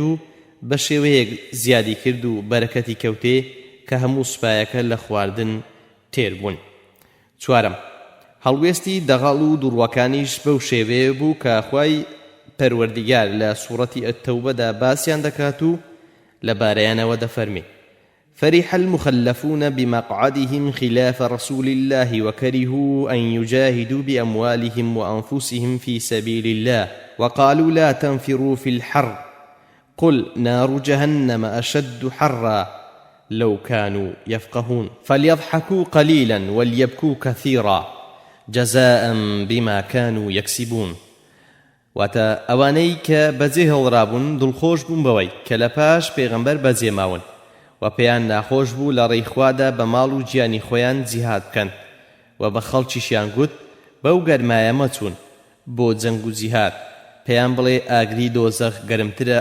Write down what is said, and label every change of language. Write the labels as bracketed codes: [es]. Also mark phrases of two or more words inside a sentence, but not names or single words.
[ckb] و بە شێوەیەک زیادی کرد و بەرەکەتی کەوتێ کە هەموو سوپایەکە لە خواردن تێر بوون چوارەم هەڵوێستی دەغەڵ و دوڕوەکانیش بەو شێوەیە بوو کە خوای پەروەردیگار لە سوورەتی ئەتەوبەدا باسیان دەکات و لەبارەیانەوە دەفەرمێ [ar] فرح المخلفون بمقعدهم خلاف رسول الله وكرهوا أن يجاهدوا بأموالهم وأنفسهم في سبيل الله وقالوا لا تنفروا في الحر قل نار جهنم أشد حرا لو كانوا يفقهون فليضحكوا قليلا وليبكوا كثيرا جزاء بما كانوا يكسبون [ckb] واتا ئەوانەی کە بەجێ هەڵڕابوون دڵخۆش بوون بەوەی کە لە پاش پێغەمبەر بەجێ ماون و پێیان ناخۆش بوو لە ڕێی خوادا بە ماڵ و گیانی خۆیان جیهاد بکەن و بە خەڵکیشیان گوت بەو گەرمایە مەچوون بۆ جەنگ و جیهاد پێیان بڵێ ئاگری دۆزەخ گەرمترە